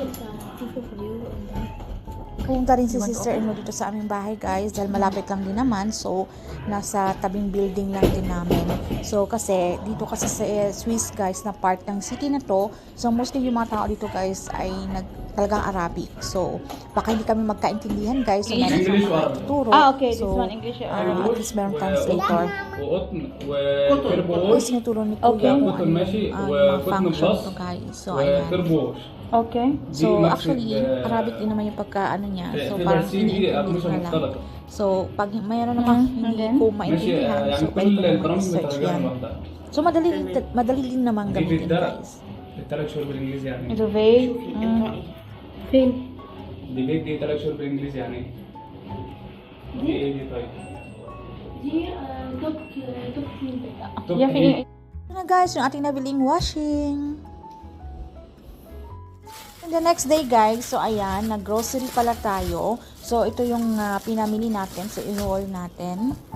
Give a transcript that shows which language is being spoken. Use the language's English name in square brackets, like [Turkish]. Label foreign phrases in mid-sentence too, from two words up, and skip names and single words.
[Filipino] Pumunta rin si sister-in-law dito sa aming bahay guys dahil malapit lang din naman. So nasa tabing building lang din namin. So kasi dito kasi sa Swiss guys na part ng city na to, so mostly yung mga tao dito guys ay talagang Arabic. So baka hindi kami magkaintindihan guys. So meron siyang mga tuturo. Okay, so, [English] this one English. [Filipino] at least meron translator. So sinuturo ni Kuya kung ano yung function to guys. So ayan. Okay. So, actually, Arabic din naman yung pagka-ano niya. So, parang ini-English na lang. So, pag mayroon namang hindi ko maintindihan, so, pwede ko naman search yan. So, madali din naman gamitin, guys. [Arabic] الثلاث شهور بالانجليزي يعني [Filipino] Ito vague. فين؟ [Arabic] دي فيك دي 3 شهور بالانجليزي يعني دي ايه دي طيب دي توب توب Ya, ايه [Filipino] Ito na guys, yung ating nabiling washing. [English] And the next day guys, [Filipino] so ayan, nag-grocery pala tayo. So, ito yung pinamili natin. So, i-haul natin.